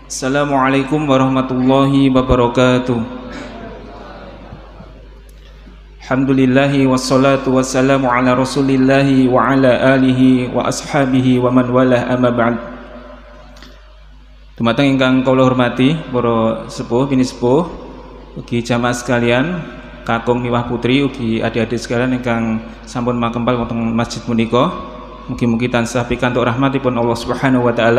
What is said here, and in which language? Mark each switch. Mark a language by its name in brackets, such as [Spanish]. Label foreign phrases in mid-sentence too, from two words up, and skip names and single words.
[Arabic] السلام عليكم ورحمة الله وبركاته. الحمد لله والصلاة والسلام على رسول الله وعلى آله وأصحابه ومن والاه أما بعد. [Javanese] Dumateng ingkang kula hormati para sepuh bini sepuh ugi jamaah sekalian, kakung miwah putri ugi adik-adik sekalian ingkang sampun makempal wonten masjid menika. Mugi-mugi tansah pikantuk rahmatipun Allah [Arabic] سبحانه وتعالى.